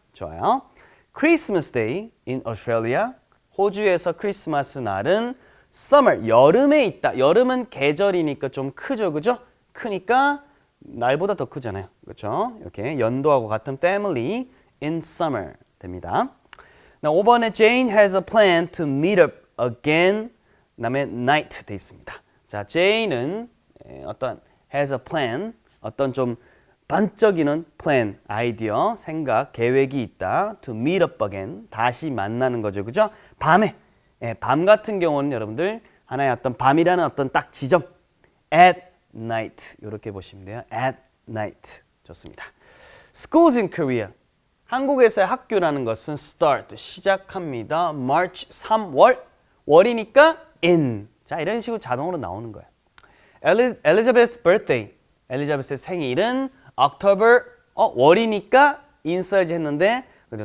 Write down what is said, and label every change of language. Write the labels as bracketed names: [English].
[English] 좋아요. Christmas Day in Australia. [Korean] 호주에서 크리스마스 날은 summer, 여름에 있다. 여름은 계절이니까 좀 크죠, 그죠? 크니까 날보다 더 크잖아요, 그렇죠? 이렇게 연도하고 같은 [English] family in summer [Korean] 됩니다. [English] 5번에 Jane has a plan to meet up again. [Korean] 그다음에 night 돼 있습니다. 자, Jane은 어떤 [English] has a plan, [Korean] 어떤 좀 반짝이는 plan, 아이디어, 생각, 계획이 있다. [English] To meet up again, [Korean] 다시 만나는 거죠, 그죠? 밤에, 밤 같은 경우는 여러분들 하나의 어떤 밤이라는 어떤 딱 지점, [English] at night [Korean] 이렇게 보시면 돼요. [English] at night 좋습니다. Schools in Korea, [Korean] 한국에서의 학교라는 것은 start, 시작합니다. March 3월, 월이니까 in. 자, 이런 식으로 자동으로 나오는 거예요. [English] Elizabeth's birthday, [Korean] 엘리자베스의 생일은 October, 월이니까 in 써야지 했는데 그죠?